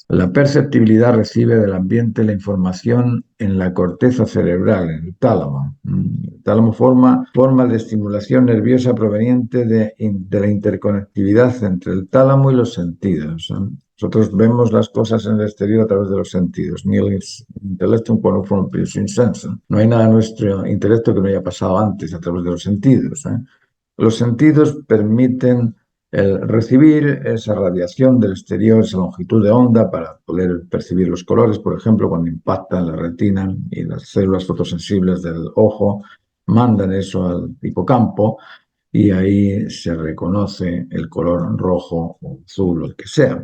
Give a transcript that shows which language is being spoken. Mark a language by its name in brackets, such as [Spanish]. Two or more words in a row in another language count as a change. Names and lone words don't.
[Spanish] La perceptibilidad recibe del ambiente la información en la corteza cerebral, en el tálamo. El tálamo forma de estimulación nerviosa proveniente de la interconectividad entre el tálamo y los sentidos. Nosotros vemos las cosas en el exterior a través de los sentidos. [Latin] Nihil intellectum quod non fuerum prius in sensum. [Spanish] No hay nada en nuestro intelecto que no haya pasado antes a través de los sentidos. Los sentidos permiten el recibir esa radiación del exterior, esa longitud de onda para poder percibir los colores, por ejemplo, cuando impactan la retina y las células fotosensibles del ojo mandan eso al hipocampo, y ahí se reconoce el color rojo o azul o el que sea.